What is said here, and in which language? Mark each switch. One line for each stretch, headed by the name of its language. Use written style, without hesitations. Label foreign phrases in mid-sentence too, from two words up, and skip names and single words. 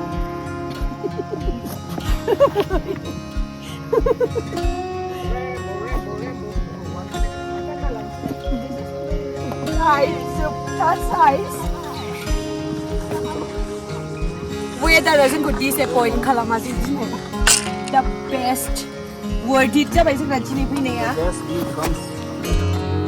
Bodo: वेदारा जोंखौ डिसएपइन्ट खालामासै दिनै
English: the best worth it
Bodo: जाबाय जोंना दिनै फैनाया